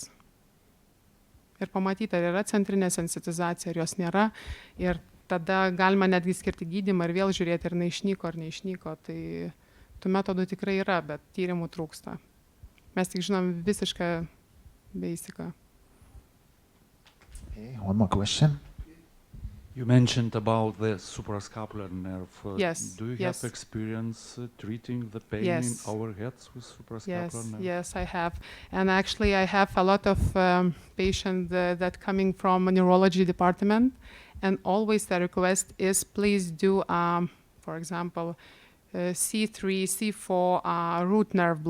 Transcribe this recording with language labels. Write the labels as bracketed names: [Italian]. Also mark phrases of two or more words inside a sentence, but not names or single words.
[Lithuanian] Ir pamatyti, ar yra centrinė sensitizacija, ar jos nėra. Ir tada galima netgi skirti gydymą ir vėl žiūrėti, ar neišnyko, ar neišnyko. Tai tų metodų tikrai yra, bet tyrimų trūksta. Mes tik žinom visišką basicą. [English] Okay, one more question. You mentioned about the suprascapular nerve. Yes. Do you have experience treating the pain in our heads with suprascapular nerve? Yes, I have. And actually I have a lot of patients that coming from a neurology department, and always the request is please do, for example, C3, C4 root nerve block.